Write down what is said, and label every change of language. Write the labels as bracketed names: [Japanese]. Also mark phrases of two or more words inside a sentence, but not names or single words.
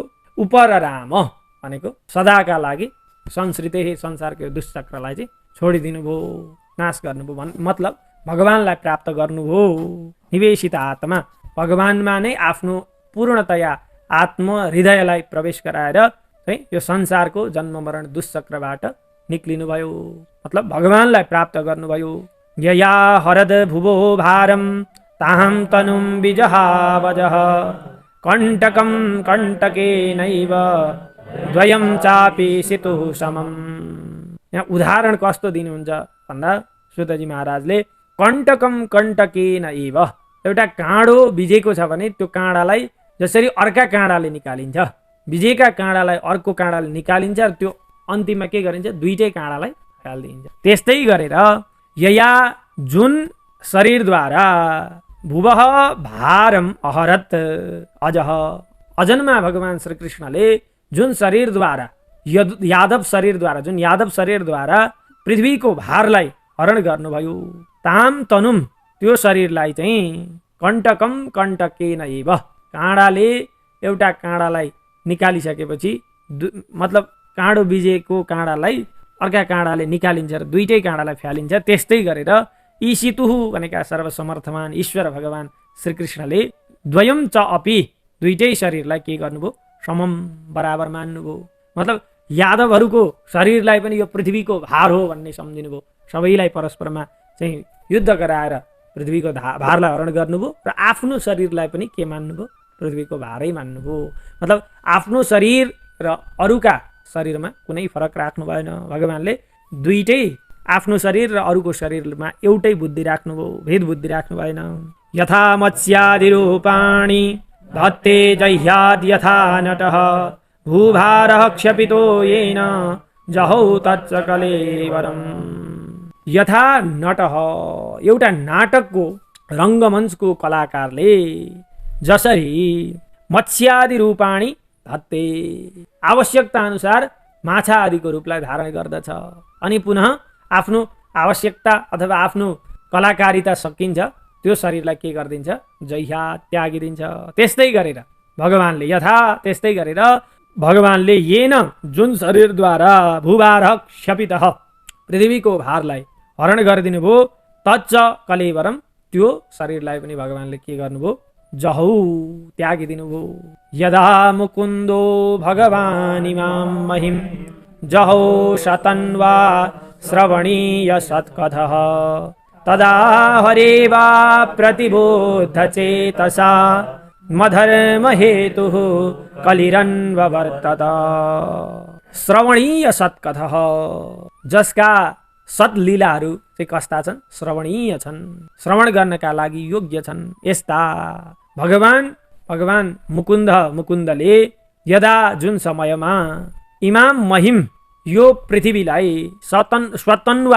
[Nepali] उपरराम भनेको सदाका लागि संश्रिते संसारको दुष्चक्रलाई चाहिँ छोडिदिनु भयो, नाश गर्नुभयो। मतलब भगवानलाई प्राप्त गर्नुभयो। निवेशित आत्मा भगवानमा नै आफ्नो पूर्णतया आत्म हृदयलाई प्रवेश गराएर चाहिँ यो संसारको जन्म मरण दुष्चक्रबाट निक्लिनुभयो। मतलब भगवानलाई प्राप्त गर्नुभयो। [Sanskrit] यया हरद भुवो भारम ताहं तनुं विजहावजः कण्टकं कण्टकेनैव द्वयं चापि सितुः समम्। [Nepali] यहाँ उदाहरण कस्तो दिनुहुन्छ भन्दा सुतजी महाराजले [Sanskrit] कण्टकं कण्टकेनैव [Nepali] एउटा काँडो बिजेको छ भने त्यो काँडालाई जसरी अर्का काँडाले निकालिन्छ, बिजेका काँडालाई अर्को काँडाले निकालिन्छ र त्यो अन्तिममा के गरिन्छ? दुईटै काँडालाई फालिदिन्छ। त्यस्तै गरेर यया जुन शरीरद्वारा [Sanskrit] भुवः भारम अहरत अजह [Nepali] अजन्मा भगवान श्रीकृष्णले जुन शरीरद्वारा यादव शरीरद्वारा पृथ्वीको भारलाई हरण गर्नुभयो [Sanskrit] ताम तनुम [Nepali] त्यो शरीरलाई चाहिँ [Sanskrit] कण्टकम कण्टकेन एव [Nepali] काँडाले एउटा काँडालाई निकालिसकेपछि मतलब काँडो बिजेको काँडालाई अर्का काँडाले निकालिन्छ र दुईटै काँडालाई फ्यालिन्छ। त्यस्तै गरेर ईशितुः भनेका सर्वसमर्थमान ईश्वर भगवान श्रीकृष्णले [Sanskrit] द्वयम च अपि [Nepali] दुईटै शरीरलाई के गर्नुभयो? समम बराबर मान्नुभयो। मतलब यादवहरूको शरीरलाई पनि यो पृथ्वीको भार हो भन्ने सम्झिनुभयो। सबैलाई परस्परमा चाहिँ युद्ध गराएर पृथ्वीको भारलाई हरण गर्नुभयो र आफ्नो शरीरलाई पनि के मान्नुभयो? पृथ्वीको भारै मान्नुभयो। मतलब आफ्नो शरीर र अरूका शरीरमा कुनै फरक राख्नु भएन। भगवानले दुईटै आफ्नो शरीर र अरूको शरीरमा एउटै बुद्धि राख्नुभयो, भेद बुद्धि राख्नु भएन। [Sanskrit] यथा मत्स्यादि रूपाणि धत्ते जह्याद् यथा नटः भूभारः क्षपितो येन जहौ तच्च कलेवरम्। यथा नटः [Nepali] एउटा नाटकको रङ्गमञ्चको कलाकारले जसरी [Sanskrit] मत्स्यादि रूपाणि धत्ते [Nepali] आवश्यकता अनुसार माछा आदिको रूपलाई धारण गर्दछ अनि पुनः आफ्नो आवश्यकता अथवा आफ्नो कलाकारिता सकिन्छ त्यो शरीरलाई के गरिदिन्छ? जह्या त्यागिदिन्छ। त्यस्तै गरेर भगवानले येन जुन शरीरद्वारा [Sanskrit] भूभारः क्षपितः [Nepali] पृथ्वीको भारलाई हरण गरिदिनु भयो [Sanskrit] तच्च कलेवरम [Nepali] त्यो शरीरलाई पनि भगवानले के गर्नुभयो? जहौ त्यागिदिनुभयो। [Sanskrit] यदा मुकुन्दो भगवान् इमां महिं जहौ शतन्वा श्रवणीय सत्कथः तदा हरेवा प्रतिबोधचेतसा मधर्महेतुः कलिरन्ववर्तत। श्रवणीय सत्कथः, [Nepali] जसका सत्लीलाहरू चाहिँ कस्ता छन्? श्रवणीय छन्, श्रवण गर्नका लागि योग्य छन्। यस्ता भगवान मुकुन्दले यदा जुन समयमा [Sanskrit] इमाम महिम [Nepali] यो पृथ्वीलाई स्वतन्वा